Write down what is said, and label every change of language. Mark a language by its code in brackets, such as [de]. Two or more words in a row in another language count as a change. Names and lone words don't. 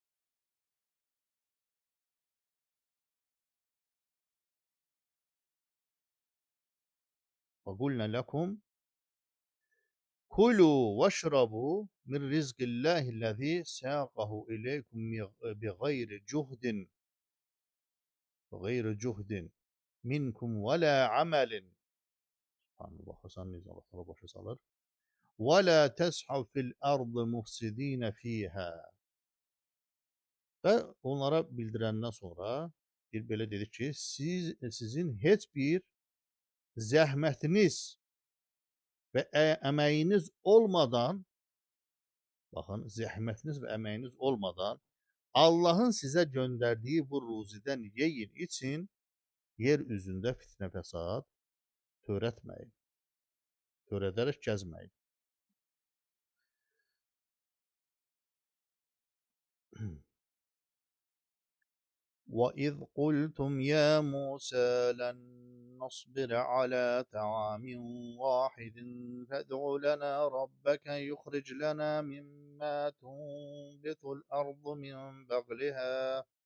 [ar] وقلنا لكم كلوا واشربوا من رزق الله الذي ساقه إليكم بغير جهد منكم ولا عمل. [tr] Hani bakarsan neyse Allah sana başa salır. [ar] ولا تعثوا في الأرض مفسدين فيها. [az] Və onlara bildirəndən sonra bir belə dedi ki, sizin heç bir zəhmətiniz və əməyiniz olmadan, baxın, zəhmətiniz və əməyiniz olmadan Allahın sizə göndərdiyi bu ruzidən yeyin için yer üzündə fitnə fəsad törətməyin. Törədərək gəzməyin. [ar] وَإِذْ قُلْتُمْ يَا مُوسَى لَن نَّصْبِرَ عَلَى طَعَامٍ وَاحِدٍ فَادْعُ لَنَا رَبَّكَ يُخْرِجْ لَنَا مِمَّا تُنبِتُ الْأَرْضُ مِن بَقْلِهَا